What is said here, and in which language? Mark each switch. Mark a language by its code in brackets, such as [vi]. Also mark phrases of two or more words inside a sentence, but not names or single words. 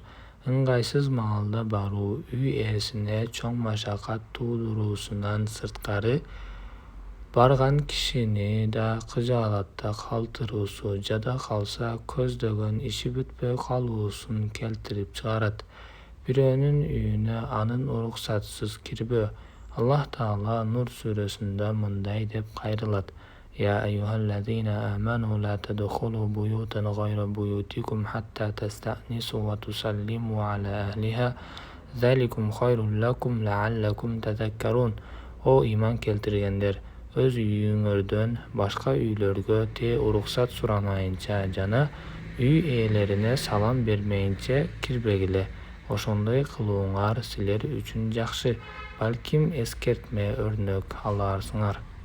[ky] Ыңгайсыз маалда баруу үй ээсине чоң машакат туудуруусунан сырткары, барган кишини да кыжаалатта калтыруусу, жада калса көздөгөн иши бүтпөй калуусун келтирип чыгарат. Бирөөнүн үйүнө анын уруксатысыз кирбөө. Аллах Таала Нур сүрөсүндө мындай деп кайрылат: [ar] يا أيها الذين آمنوا لا تدخلوا بيوتا غير بيوتكم حتى تستأنسوا وتسلموا على أهلها ذلكم خير لكم لعلكم تذكرون. [ky] О иман келтиргендер, өз үйүңөрдөн башка үйлөргө уруксат сурамайынча жана үй ээлерине салам бермейинче кирбегиле. Ошондой кылууңар силер үчүн жакшы, балким эскертме өрнөк аларсыңар.